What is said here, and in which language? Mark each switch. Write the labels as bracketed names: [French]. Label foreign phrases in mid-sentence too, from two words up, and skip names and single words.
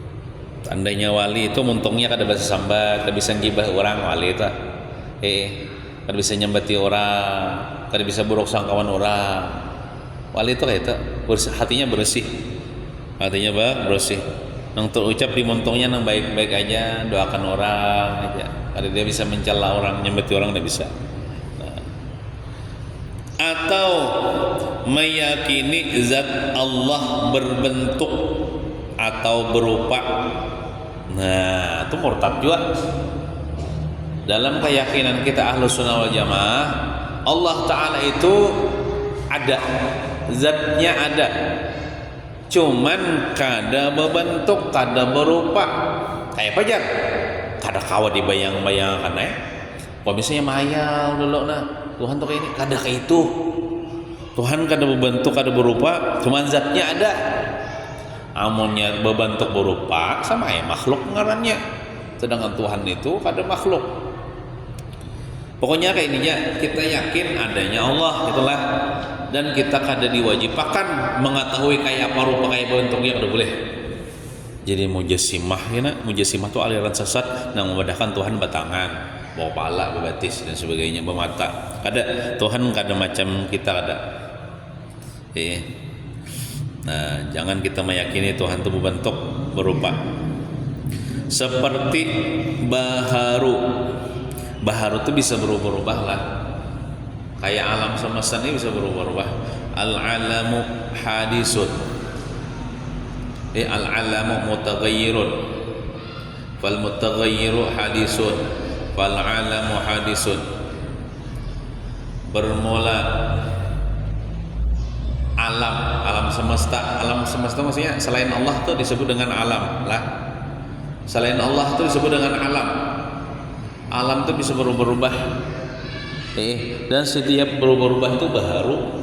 [Banjar] Tandanya wali itu untungnya kada bisa sambat, kada bisa ngibah orang wali itu. kada bisa nyambati orang, kada bisa buruk sangkawan orang. Wali itu kayak itu hatinya bersih, bersih. Nang terucap di montongnya nang baik-baik aja, doakan orang aja. Kada dia bisa mencela orang, nyambati orang tidak bisa. Atau meyakini zat Allah berbentuk atau berupa. Nah, itu murtad juga. Dalam keyakinan kita [Arabic] أهل السنة والجماعة, [Banjar] Allah Ta'ala itu ada, zatnya ada, cuman kada berbentuk, kada berupa. Kayak pajar, kada kawa dibayang-bayangkan kalau misalnya mayal dulu Tuhan tuh kayak ini, kada kayak itu. Tuhan kada berbentuk, kada berupa, cuman zatnya ada. Amunnya berbentuk berupa sama makhluk ngarannya. Sedangkan Tuhan itu kada makhluk. Pokoknya kayak ininya, kita yakin adanya Allah itulah, dan kita kada diwajibkan mengetahui kayak apa rupa, kayak bentuknya, kada boleh. Jadi mujassimah ya nak, mujassimah itu aliran sesat yang membedakan Tuhan batangan, bawa pala, bebatis dan sebagainya, bermata. Kada, Tuhan kada macam kita kada. Nah, jangan kita meyakini Tuhan itu berbentuk berupa. Seperti baharu. Baharu itu bisa berubah-ubah lah. Kayak alam semesta ini bisa berubah-ubah. [Arabic] العالم حادث. العالم متغير. فالمتغير حادث. فالعالم حادث. [Banjar] Bermula alam semesta maksudnya selain Allah itu disebut dengan alam lah. Selain Allah itu disebut dengan alam itu bisa berubah-ubah. Dan setiap berubah-ubah itu baharu.